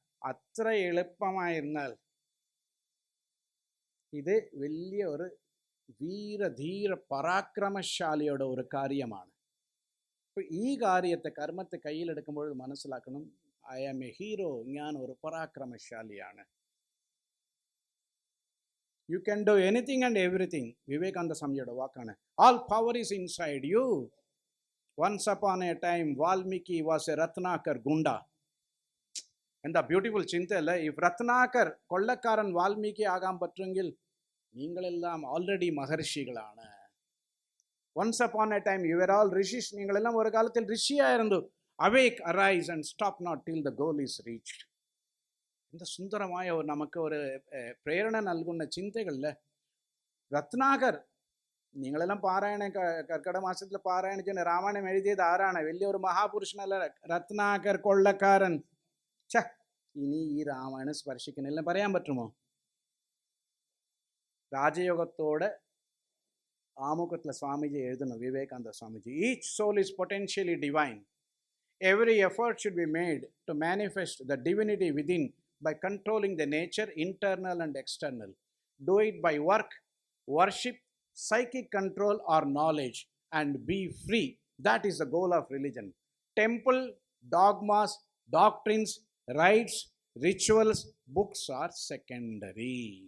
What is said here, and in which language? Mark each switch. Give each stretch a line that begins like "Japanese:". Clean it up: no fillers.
Malayalam: അത്ര എളുപ്പമായിരുന്നാൽ ഇത് വലിയ ഒരു ധീര പരാക്രമശാലിയുടെ ഒരു കാര്യമാണ്. അപ്പോൾ ഈ കാര്യത്തെ, കർമ്മത്തെ കയ്യിലെടുക്കുമ്പോൾ മനസ്സിലാക്കണം,
English: I am a hero,
Malayalam: ഞാൻ ഒരു പരാക്രമശാലിയാണ്.
English: You can do anything and everything.
Malayalam: Vivekananda സ്വാമിയുടെ വാക്കാണ്.
English: All power is inside you. Once upon a time, Valmiki was a Ratnakar Gunda.
Malayalam: എന്താ ബ്യൂട്ടിഫുൾ ചിന്തയല്ലേ? ഇഫ് രത്നാകർ കൊള്ളക്കാരൻ വാൽമീകി ആകാൻ പറ്റുമെങ്കിൽ നിങ്ങളെല്ലാം already മഹർഷികളാണ്.
English: Once upon a time you are all rishis.
Malayalam: നിങ്ങളെല്ലാം ഒരു കാലത്തിൽ ഋഷിയായിരുന്നു.
English: awake, arise and stop not till the goal is reached.
Malayalam: എന്ത് സുന്ദരമായ നമുക്ക് ഒരു പ്രേരണ നൽകുന്ന ചിന്തകളില് രത്നാകർ. നിങ്ങളെല്ലാം പാരായണ കർക്കിടക മാസത്തിൽ പാരായണം ചെയ്യുന്ന രാമായണം എഴുതിയത് ആരാണ്? വലിയൊരു മഹാപുരുഷനല്ല രത്നാകർ കൊള്ളക്കാരൻ. ഇനി ഈ രാമായണം സ്പർശിക്കുന്നില്ല പറയാൻ പറ്റുമോ? രാജയോഗത്തോടെ ആമുഖത്തിലെ സ്വാമിജി എഴുതുന്നു, Vivekananda Swamiji.
English: Each soul is potentially divine. Every effort should be made to manifest the divinity within by controlling the nature, internal and external. Do it by work, worship, psychic control or knowledge, and be free. That is the goal of religion. Temple, dogmas, doctrines, rites, rituals, books are secondary.